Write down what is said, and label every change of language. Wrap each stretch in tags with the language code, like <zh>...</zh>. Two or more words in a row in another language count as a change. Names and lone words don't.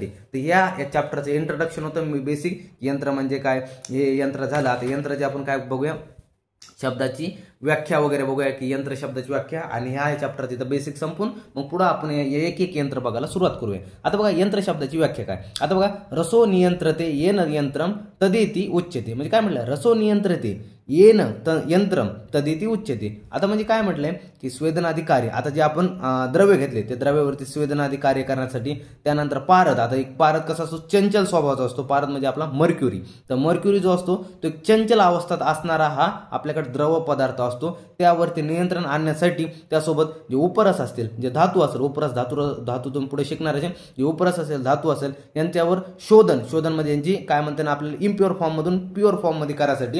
<mr>तर या चॅप्टरचं इंट्रोडक्शन होतं. बेसिक यंत्र म्हणजे काय हे यंत्र झालं. आता यंत्राची आपण काय बघूया? शब्दाची व्याख्या वगैरे बघूया की यंत्र शब्दाची व्याख्या आणि ह्या चॅप्टरची तर बेसिक संपून मग पुढे आपण एक एक यंत्र बघायला सुरुवात करूया. आता बघा यंत्र शब्दाची व्याख्या काय? आता बघा</mr> <sa>रसो नियंत्रते येन यंत्रम तदेती उच्यते.</sa> <mr>म्हणजे काय म्हटलं?</mr> <sa>रसो नियंत्रते येन यंत्रम तदेती उच्यते.</sa> <mr>आता म्हणजे काय म्हटलंय की स्वेदनाधिकारी. आता जे आपण द्रव्य घेतले ते द्रव्यावरती स्वेदनाधिकारी करण्यासाठी. त्यानंतर पारद. आता एक पारद कसा असतो? चंचल स्वभावाचा असतो. पारद म्हणजे आपला मर्क्युरी. तर मर्क्युरी जो असतो तो एक चंचल अवस्थेत असणारा हा आपल्याकडे द्रव पदार्थ असतो. त्यावरती नियंत्रण आणण्यासाठी त्यासोबत जे उपरस असतील जे धातू असेल उपरस धातूतून पुढे शिकणारे जे उपरस असेल धातू असेल यांच्यावर शोधन म्हणजे यांची काय म्हणते ना आपल्याला</mr> <en>impure form</en> <mr>मधून</mr> <en>pure form</en> <mr>मध्ये करायसाठी.</mr>